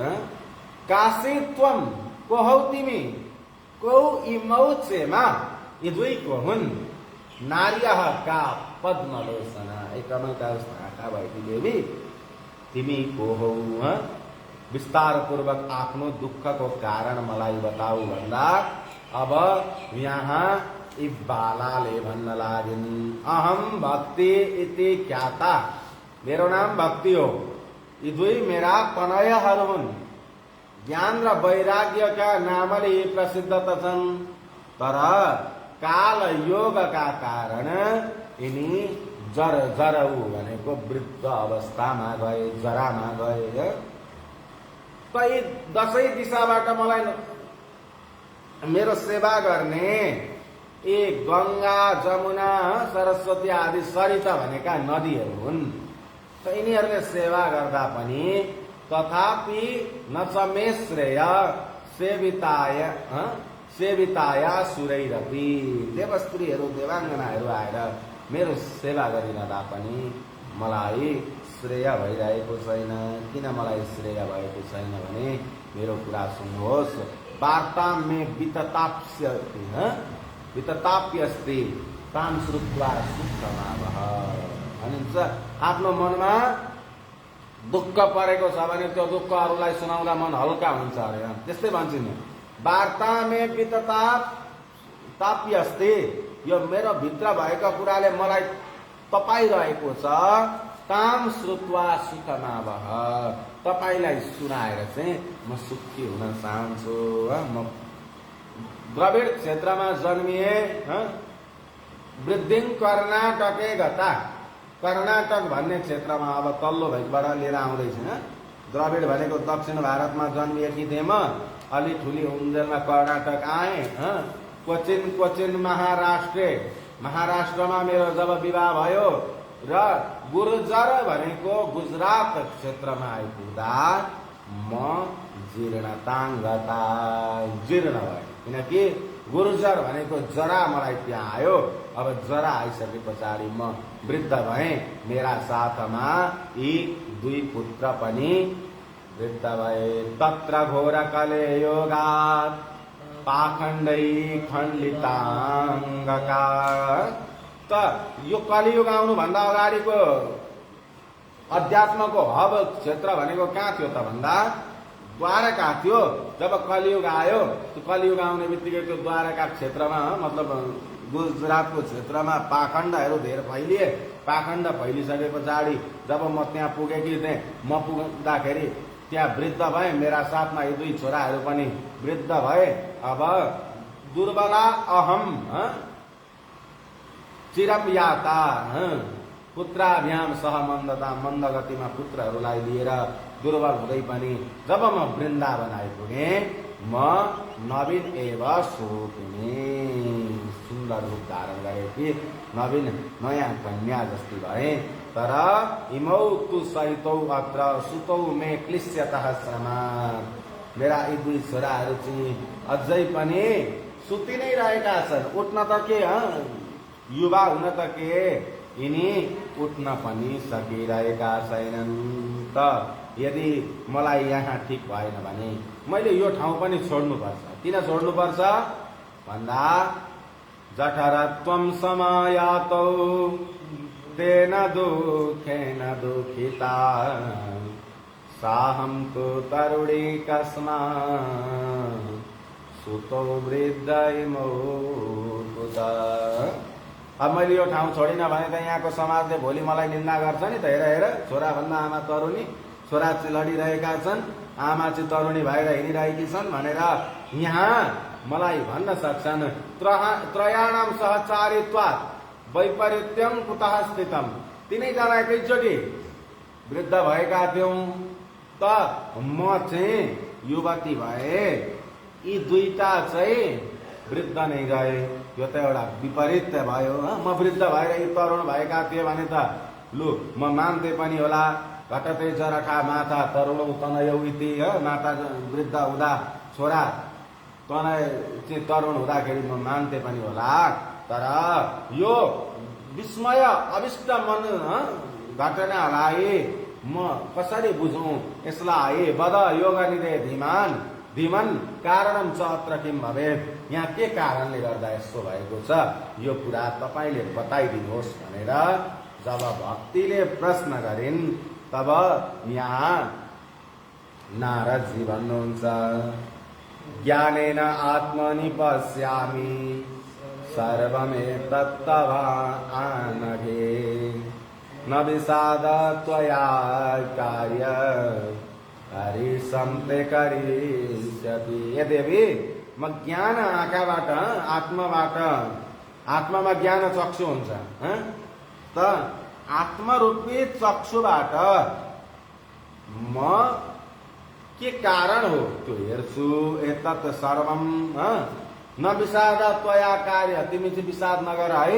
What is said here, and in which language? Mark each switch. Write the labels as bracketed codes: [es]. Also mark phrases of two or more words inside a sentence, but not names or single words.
[sa] काशी त्वम, [ne] को हौ तिमी, [sa] को इमौ चेमा, [ne] यी दुई को हुन्, [sa] नार्यः का पद्मलोचना, [ne] एक कमलका आँखा भएकी देवी तिमी को हौ, विस्तार पूर्वक आफ्नो दुःखको कारण मलाई बताऊ भन्दा अब यहाँ यी बालाले भन्न लागिन्। [sa] अहम भक्ति इति ख्याता, [ne] मेरो नाम भक्ति हो। यी दुई मेरा तनयहरू हुन्, ज्ञान र वैराग्यका नामले प्रसिद्ध त छन्, तर काल योगका कारण यिनी जरऊ भनेको वृद्ध अवस्थामा गए, जरामा गए। त यी दसैँ दिशाबाट मलाई मेरो सेवा गर्ने एक गंगा, जमुना, सरस्वती आदि सरिता भनेका नदीहरू हुन्। त यिनीहरूले सेवा गर्दा पनि [sa] तथापि न च मे श्रेय सेविताया सुरैरपि, [ne] देवस्त्रीहरू, देवाङ्गनाहरू आएर मेरो सेवा गरिरहँदा पनि मलाई श्रेय भइरहेको छैन। किन मलाई श्रेय भएको छैन भने मेरो कुरा सुन्नुहोस्। [sa] वार्ता मे वितताप्यस्ति ताम श्रुत्वा सुखमावह भनिन्छ। [ne] आफ्नो मनमा दुःख परेको छ भने त्यो दुःख अरूलाई सुनाउँदा मन हल्का हुन्छ अरे, त्यस्तै भन्छन्। [sa] वार्ता मे वितताप्यस्ति, [ne] यो मेरो भित्र भएको कुराले मलाई तपाइरहेको छ। [sa] ताम श्रुत्वा सुखमावह, [ne] तपाईलाई सुनाएर चाहिँ म सुखी हुन चाहन्छु। म द्रविड क्षेत्रमा जन्मिए, [sa] वृद्धिं कर्नाटके गता, [ne] कर्नाटक भन्ने क्षेत्रमा अब तल्लो भेगबाट लिएर आउँदैछु। द्रविड भनेको दक्षिण भारतमा जन्मिएकी थिएँ म। अलि ठुली उन्जेलमा कर्नाटक आएँ। क्वचिन महाराष्ट्रमा मेरो जब विवाह भयो र गुर्जर भनेको गुजरात क्षेत्रमा आइपुग्दा म जीर्ण भए, किनकि गुर्जर भनेको जरा मलाई त्यहाँ आयो। अब जरा आइसके पछाडि म वृद्ध भएँ। मेरा साथमा यी दुई पुत्र पनि वृद्ध भए। [sa] तत्र घोर कलेयोगात् पाखण्डै खण्डिताङ्गका, [ne] त यो कलियुग आउनु भन्दा अगाडिको अध्यात्मको हब क्षेत्र भनेको कहाँ थियो त भन्दा द्वारका थियो। जब कलियुग आयो, त्यो कलियुग आउने बित्तिकै त्यो द्वारका क्षेत्रमा मतलब गुजरातको क्षेत्रमा पाखण्डहरू धेरै फैलिए। पाखण्ड फैलिसके पछाडि जब म त्यहाँ पुगेकी थिएँ, म पुग्दाखेरि त्यहाँ वृद्ध भए, मेरा साथमा यी दुई छोराहरू पनि वृद्ध भए। [sa] अब दुर्बला अहम चिरम याता पुत्राभ्याम सह मन्दता, [ne] मन्द गतिमा पुत्रहरूलाई लिएर दुर्बल हुँदै पनि जब म वृन्दावन आइपुगेँ, म [sa] नवीन एव स्वरूपिणी, [ne] सुन्दर रूप धारण गरेकी नवीन नयाँ कन्या जस्ती भए। [sa] तर इमौ तु सहितौ अत्र सुतौ मे क्लिश्यतः श्रमात्, [ne] मेरा यी दुई छोराहरू चाहिँ अझै पनि सुति नै रहेका छन्। उठ्न त के, युवा हुन त के, यिनी उठ्न पनि सकिरहेका छैनन्। त यदि मलाई यहाँ ठिक भएन भने मैले यो ठाउँ पनि छोड्नुपर्छ। किन छोड्नुपर्छ भन्दा [sa] जठरत्वं समायातौ तेन दुःखेन दुःखिता साहं तु तरुणी कस्मात् सुतौ वृद्ध इमौ कुतः। [ne] अब मैले यो ठाउँ छोडिनँ भने त यहाँको समाजले भोलि मलाई निन्दा गर्छ नि त। हेर हेर, छोराभन्दा आमा तरुणी, छोरा चाहिँ लडिरहेका छन्, आमा चाहिँ तरुणी भएर हिँडिरहेकी छन् भनेर यहाँ मलाई भन्न सक्छन्। [sa] त्रयाणाम सहचारित्वात् वैपरीत्यम कुतः स्थितम, [ne] तिनैजना एकैचोटि वृद्ध भएका थियौँ, त म चाहिँ युवती भए, यी दुईटा चाहिँ वृद्ध नै गए। यो त एउटा विपरीत भयो। म वृद्ध भएर यी तरुण भएका थिए भने त लु म मान्थे पनि होला। [sa] घटते जरखा माता तरुण तनयौ इति, [ne] माता वृद्ध हुँदा छोरा तनय चाहिँ तरुण हुँदाखेरि म मान्थे पनि होला। तर यो विस्मय अविष्ट मन घटनालाई म कसरी बुझौँ? [sa] यसलाई वद योगनिधे धीमान धीमन कारणम च अत्र किम भवेत्, [ne] यहाँ के कारणले गर्दा यस्तो भएको छ यो कुरा तपाईले बताइदिनुहोस् भनेर जब भक्तिले प्रश्न गरिन्, तब यहाँ नारदजी भन्नुहुन्छ [sa] ज्ञानेन आत्मनि पश्यामि सर्वमेतत् तव आनघे न विषाद त्वया कार्य हरिसन्ते करिष्यति। [ne] हे देवी, म ज्ञान आँखाबाट, आत्माबाट, आत्मामा ज्ञान चक्षु हुन्छ, त आत्मरूपी चक्षुबाट म के कारण हो त्यो हेर्छु। [sa] एतत् सर्वम न विषाद त्वया कार्य, [ne] तिमी चाहिँ विषाद नगर है।